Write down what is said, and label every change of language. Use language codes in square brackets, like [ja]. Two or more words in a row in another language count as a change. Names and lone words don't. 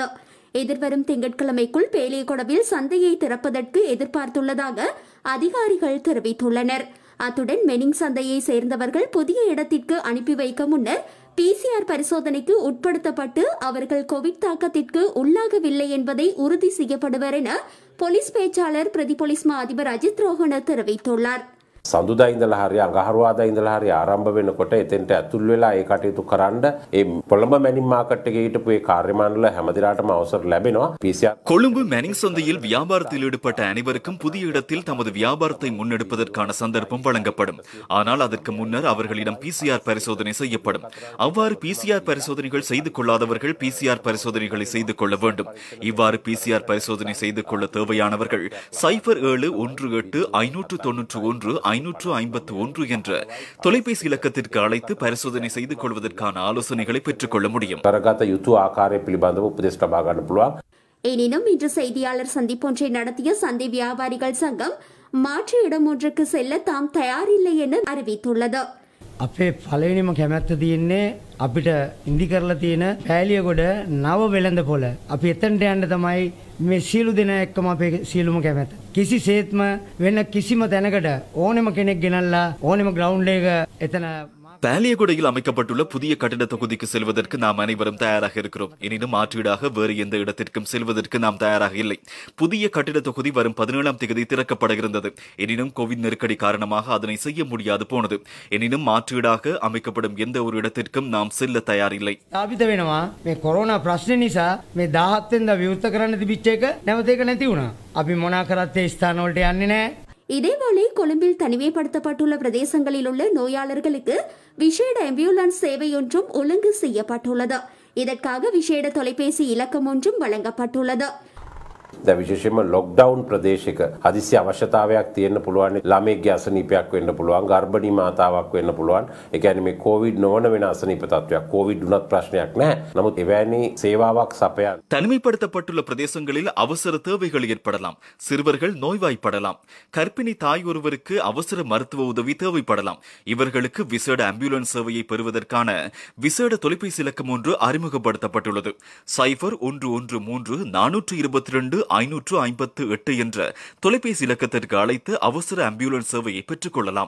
[ta] எதிர்வரும் திங்கட்கிழமைக்குள் பேலியகொடவில் சந்தையை திறப்பதற்கு எதிர்பார்த்துள்ளதாக அதிகாரிகள் தெரிவித்துள்ளனர். அத்துடன் மெனிங் சந்தையை சேர்ந்தவர்கள் புதிய இடத்திற்கு அனுப்பி வைக்க முன்னர் PCR பரிசோதனைக்கு உட்படுத்தப்பட்டு அவர்கள் கோவிட் தாக்கத்திற்கு உள்ளாகவில்லை என்பதை உறுதி செய்யப்படுவர் என போலீஸ் பேச்சாளர் பிரதி போலீஸ் மா அதிபர் அஜித் ரோஹன தெரிவித்துள்ளார். [si] සඳුදා ඉඳලා හරි අඟහරුවාදා ඉඳලා හරි ආරම්භ වෙනකොට එතෙන්ට ඇතුල් වෙලා ඒ කටයුතු කරන්න ඒ කොළඹ මැනින් මාකට් එකේ හිටපු ඒ කාර්ය මණ්ඩල හැමදිනාටම අවසර ලැබෙනවා. PCR [ta] கொழும்பு மெனிங் சந்தையில் வியாபாரத்தில் ஈடுபட்ட அனைவருக்கும் புதிய இடத்தில் தமது வியாபாரத்தை முன்னெடுப்பதற்கான சந்தர்ப்பம் வழங்கப்படும். ஆனால் அதற்கு முன்னர் அவர்களிடம் PCR பரிசோதனை செய்யப்படும். அவ்வாறு PCR பரிசோதனைகள் செய்து கொள்ளாதவர்கள் PCR பரிசோதனைகளை செய்து கொள்ள வேண்டும். இவ்வாறு PCR பரிசோதனை செய்து கொள்ள தேவையானவர்கள் 0717-591-551 என்ற தொலைபேசி இலக்கத்திற்கு அழைத்து பரிசோதனை செய்து கொள்வதற்கான ஆலோசனைகளை பெற்றுக் கொள்ள முடியும். [si] කරගත යුතු ආකාරය පිළිබඳව උපදෙස් ලබා ගන්න පුළුවන්. [ta] எனினும் இன்று செய்தியாளர் சந்திப்பொன்றை நடத்திய சந்தை வியாபாரிகள் சங்கம் மாற்று இடம் ஒன்றுக்கு செல்ல தாம் தயாரில்லை என அறிவித்துள்ளது. [si] අපේ පළවෙනිම කැමැත්ත තියෙන්නේ අපිට ඉදි කරලා තියෙන පෑලියගොඩ නව වෙළඳ පොළ. අපි එතනට යන්න තමයි මේ සියලු දෙනා එක්කම අපේ සියලුම කැමැත්ත. කිසිසේත්ම වෙන කිසිම තැනකට ඕනෙම කෙනෙක් ගෙනල්ලා ඕනෙම ග්‍රවුන්ඩ් එක එතන [ta] பாலியகுடையில் அமைக்கப்பட்டுள்ள புதிய கட்டிட தொகுதிக்கு செல்வதற்கு நாம் அனைவரும் தயாராக இருக்கிறோம். எனினும் மாற்றீடாக வேறு எந்த இடத்திற்கும் செல்வதற்கு நாம் தயாராக இல்லை. புதிய கட்டிட தொகுதி வரும் 17ஆம் தேதி திறக்கப்பட இருந்தது. எனினும் கோவிட் நெருக்கடி காரணமாக அதனை செய்ய முடியாது போனது. எனினும் மாற்றீடாக அமைக்கப்படும் எந்த ஒரு இடத்திற்கும் நாம் செல்ல தயாரில்லை. [si] ස්ථාපිත වෙනවා මේ කොරෝනා ප්‍රශ්නේ නිසා මේ 17 වෙනිදා විවෘත කරන්න තිබිච්ච එක නැවත ඒක නැති වුණා. අපි මොනා කරත් ඒ ස්ථාන වලට යන්නේ නැහැ. [ta] இதேவேளை கொழும்பில் தனிமைப்படுத்தப்பட்டுள்ள பிரதேசங்களில் உள்ள நோயாளர்களுக்கு விசேட ஆம்புலன்ஸ் சேவை ஒன்றும் ஒழுங்கு செய்யப்பட்டுள்ளது. இதற்காக விசேட தொலைபேசி இலக்கம் ஒன்றும் வழங்கப்பட்டுள்ளது. [si] දැන් විශේෂයෙන්ම ලොක්ඩවුන් ප්‍රදේශයක හදිසි අවශ්‍යතාවයක් තියෙන්න පුළුවන්. ළමයෙක්ගේ අසනීපයක් වෙන්න පුළුවන්, ගර්භණී මාතාවක් වෙන්න පුළුවන්. ඒ කියන්නේ මේ කොවිඩ් නොවන වෙන අසනීප තත්වයක්. කොවිඩ් උනත් ප්‍රශ්නයක් නැහැ. නමුත් එවැනි සේවාවක් සපයන්න [ta] தனிமைப்படுத்தப்பட்டுள்ள பிரதேசங்களில் அவசர தேவைகள் ஏற்படலாம். சிறுவர்கள் நோய்வாய்ப்படலாம். கர்ப்பிணி தாய் ஒருவருக்கு அவசர மருத்துவ உதவி தேவைப்படலாம். இவர்களுக்கு விசேட ஆம்புலன்ஸ் சேவையை பெறுவதற்கான விசேட தொலைபேசி இலக்கம் ஒன்று அறிமுகப்படுத்தப்பட்டுள்ளது. 0113-422-558 என்ற தொலைபேசி இலக்கத்திற்கு அழைத்து அவசர ஆம்புலன்ஸ் சேவையை பெற்றுக் கொள்ளலாம்.